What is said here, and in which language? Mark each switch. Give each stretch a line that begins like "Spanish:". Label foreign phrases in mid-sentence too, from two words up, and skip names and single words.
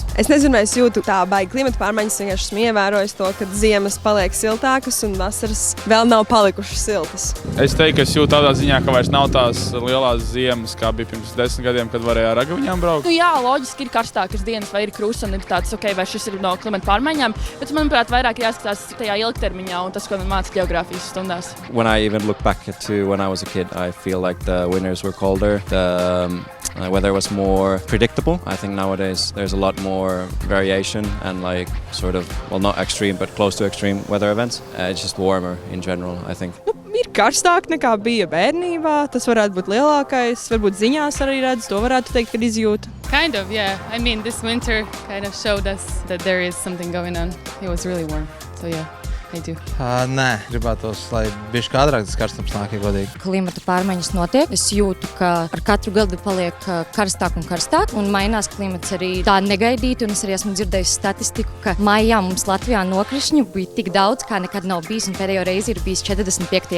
Latvian: Es nezinu, vai es jūtu tā baigi klimata pārmaiņas, vienkārši esmu ievērojis to, ka ziemas paliek siltākas un vasaras vēl nav palikušas siltas. Es teiktu, ka es jūtu tādā ziņā, ka vairs nav tās lielās ziemas, kā bija pirms 10 gadiem, kad varēja ar ragaviņām braukt. Nu, jā, loģiski ir karstākas dienas vai ir krusts un ir tāds, ok, vai šis ir no klimata pārmaiņām, bet manuprāt, vairāk jāskatās tajā ilgtermiņā un tas, ko man māca geogrāfijas stundās.
English: When I even look back to when I was a kid, I feel like the winters were colder. The weather was more predictable. I think nowadays there's a lot more variation and like sort of, well, not extreme, but close to extreme weather events. It's just warmer in general, I think.
Latvian: Ir karstāk nekā bija bērnībā, tas varētu būt lielākais, varbūt ziņās arī redz, to varētu teikt, kad izjūta.
English: Kind of, yeah. I mean, this winter kind of showed us that there is something going on. It was really warm, so yeah. I do.
Latvian: Nē, gribētos, lai bišķi ātrāk tas karstums nāk, ja godīgi. Klimata pārmaiņas notiek. Es jūtu, ka ar katru gadu paliek karstāk un karstāk, un mainās klimats arī tā negaidīti, un es arī esmu dzirdējusi statistiku, ka maijā mums Latvijā nokrišņu bija tik daudz, kā nekad nav bijis, un pēdējo reizi ir bijis 45.